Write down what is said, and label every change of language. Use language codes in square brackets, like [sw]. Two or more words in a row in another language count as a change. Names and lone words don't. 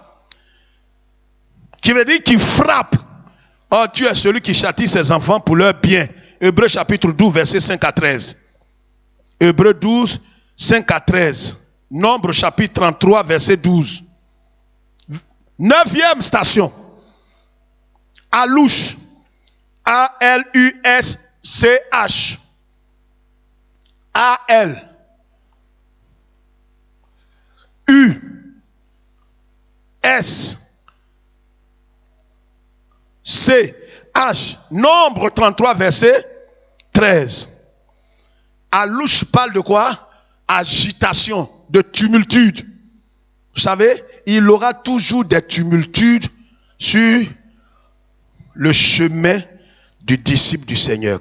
[fr] Qui veut dire qu'il frappe. Oh, tu es celui qui châtie ses enfants pour leur bien. Hébreux chapitre 12, verset 5 à 13. Hébreux 12, 5 à 13. Nombre chapitre 33, verset 12. 9e station. Alush. A-L-U-S-C-H. A-L. U-S. C-H. Nombre 33, verset 13. Alouche parle de quoi? Agitation, de tumultude. Vous savez, il aura toujours des tumultudes sur le chemin du disciple du Seigneur.